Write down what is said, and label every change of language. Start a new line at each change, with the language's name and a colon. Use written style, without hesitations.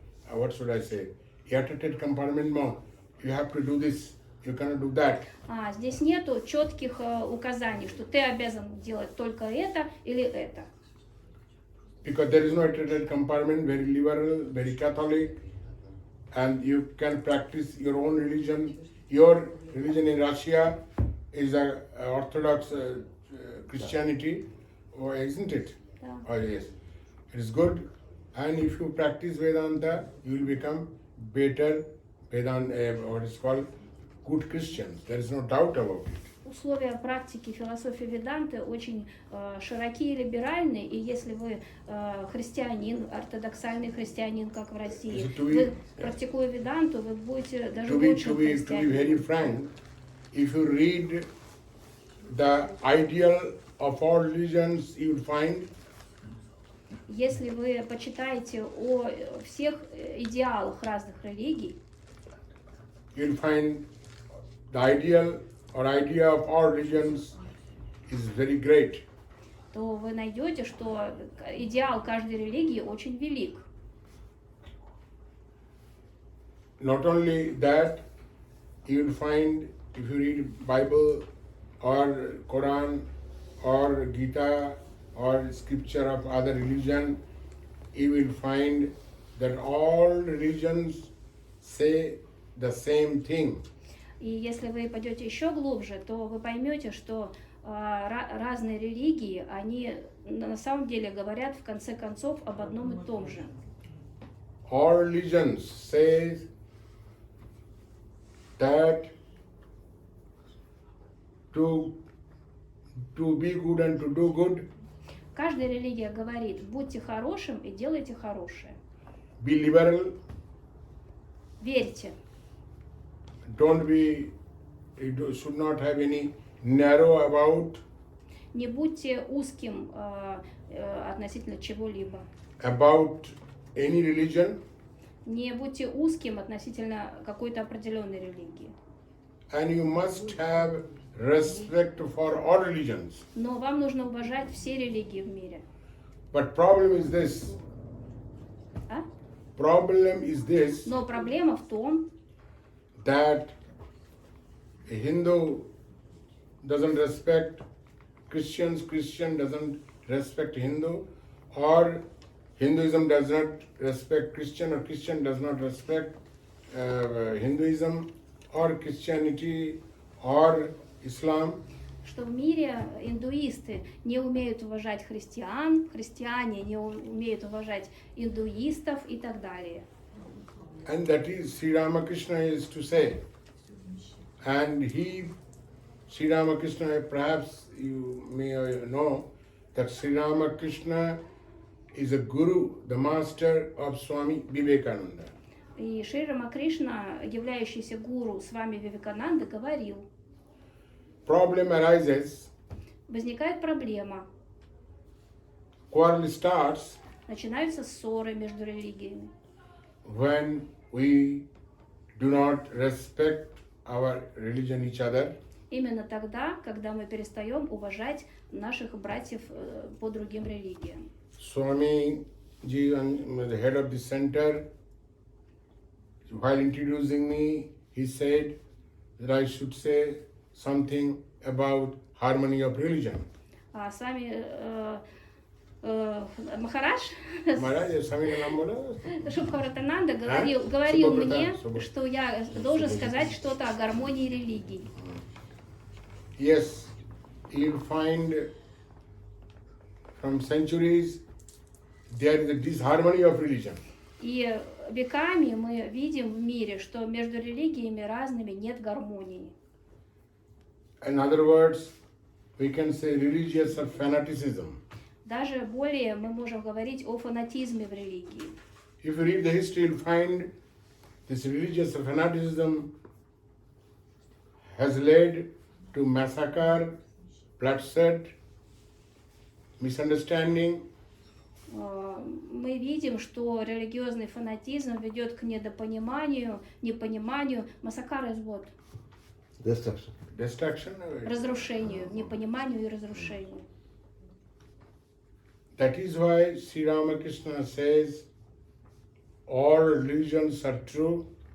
English: What should I say? Airtight compartment, no. You have to do this, you cannot do that.
Russian: Здесь нету четких указаний, что ты обязан делать только это или это.
English: Because there is no airtight compartment, very liberal, very Catholic, and you can practice your own religion. Your religion in Russia is a Orthodox Christianity, or isn't it? Yeah. Oh yes, it is good. And if you practice Vedanta, you will become better Vedanta, what is called good Christians. There is no doubt about it.
Russian: Условия практики философии Веданты очень широкие и либеральные, и если вы христианин, ортодоксальный христианин, как в России, вы, практикуя Веданту, вы будете даже лучшим христианином.
English: To be very frank, if you read the ideal of all religions, you will find.
Russian: Если вы почитаете о всех идеалах разных религий,
English: you will find the ideal or idea of all religions is very great.
Russian: То вы найдете, что идеал каждой религии очень велик.
English: Not only that, you will find if you read Bible or Quran or Gita or scripture of other religion, you will find that all religions say the same thing.
Russian: И если вы пойдете еще глубже, то вы поймете, что разные религии, они на самом деле говорят в конце концов об одном и том же.
English: All religions say that to be good and to do good.
Russian: Каждая религия говорит: будьте хорошим и делайте хорошее.
English: Be liberal.
Russian: Верьте.
English: You should not have any narrow about.
Russian: Не будьте узким относительно чего-либо.
English: About any religion.
Russian: Не будьте узким относительно какой-то определенной религии.
English: And you must have respect for all religions.
Russian: Но вам нужно уважать все религии в мире.
English: But problem is this. Problem is this.
Russian: Но проблема в том,
English: that a Hindu doesn't respect Christians, Christian doesn't respect Hindu, or Hinduism does not respect Christian, or Christian does not respect Hinduism, or Christianity, or Islam.
Russian: что в мире индуисты не умеют уважать христиан, христиане не умеют уважать индуистов и так далее.
English: And that is Sri Ramakrishna is to say. And Sri Ramakrishna, perhaps you may know that Sri Ramakrishna is a guru, the master of Swami Vivekananda.
Russian: И Шри Рамакришна, являющийся гуру Свами Вивекананды, говорил,
English: problem arises,
Russian: возникает проблема,
English: quarrel starts
Russian: начинаются ссоры между религиями,
English: when we do not respect our religion each other,
Russian: именно тогда, когда мы перестаем уважать наших братьев по другим религиям.
English: Swami Ji, the head of the center, while introducing me, he said that I should say something about harmony of religion.
Russian: А с вами Махарадж,
Hindi: Maharaj, Swami ka naam bola?
Russian: Шубхавратананда говорил мне, Субхавратан. что я должен сказать что-то о гармонии религий.
English: Yes, you'll find from centuries there is a disharmony of religion.
Russian: И веками мы видим в мире, что между религиями разными нет гармонии.
English: In other words, we can say religious or fanaticism.
Russian: Даже более мы можем говорить о фанатизме в религии.
English: If you read the history, you'll find this religious fanaticism has led to massacre, bloodshed, misunderstanding.
Russian: Мы видим, что религиозный фанатизм ведет к недопониманию, непониманию, массакр
English: is what? Destruction.
Russian: Разрушению, непониманию и разрушению.
English: That is why Sri Ramakrishna says all religions are true.